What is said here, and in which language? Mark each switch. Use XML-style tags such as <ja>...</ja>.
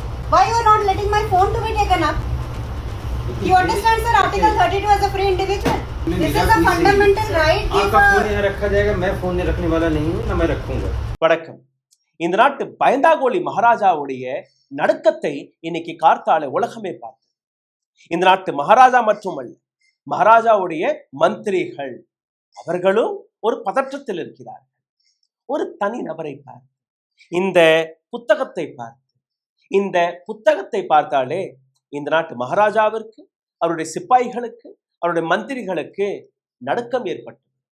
<en>Why you are not letting my phone to be taken up? You understand, sir? Article 32 as a free individual. This is a fundamental right.</en> <hi>आपका phone यहाँ रखा जाएगा, मैं phone नहीं रखने वाला नहीं हूँ, ना मैं रखूंगा।</hi> <ta>வணக்கம். இந்த நாட்டு பயந்தாங்கோலி மகாராஜாவுடைய நடுக்கத்தை இன்னைக்கு கார்த்தால உலகமே பார்த்து, இந்த நாட்டு மகாராஜா மட்டுமல்ல, மகாராஜாவுடைய மந்திரிகள் அவர்களும் ஒரு பதற்றத்தில் இருக்கிறார்கள். ஒரு தனி நபரை பார்த்து, இந்த புத்தகத்தை பார்த்து, இந்த புத்தகத்தை பார்த்தாலே இந்த நாட்டு மகாராஜாவிற்கு, அவருடைய சிப்பாய்களுக்கு, அவருடைய மந்திரிகளுக்கு நடுக்கம் ஏற்பட்டது.</ta>